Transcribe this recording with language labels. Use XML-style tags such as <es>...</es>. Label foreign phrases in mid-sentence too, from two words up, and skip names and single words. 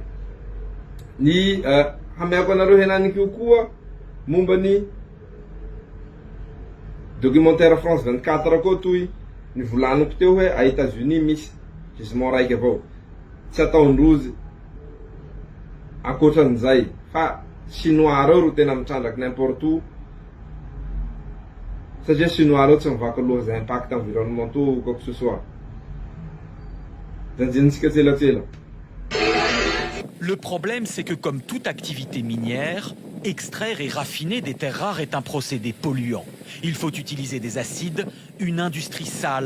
<mg>Ny hameako anareo henany koa momba ny documentaire France 24 koa toy nivolaniko teo hoe a États-Unis misy gisement raiky avao. Tsy ataondrozy ankoatran'izay fa chinois reo ro tena mitrandraky</mg> <fr>n'importe où,</fr> <mg>satria chinois reo tsy mivaky loha zay</mg> <fr>impact environnementaux ou quoi que ce soit.</fr> <mg>Janjinitsika tselatsela.</mg> <fr>Le problème, c'est que comme toute activité minière, extraire et raffiner des terres rares est un procédé polluant. Il faut utiliser des acides, une industrie sale.</fr>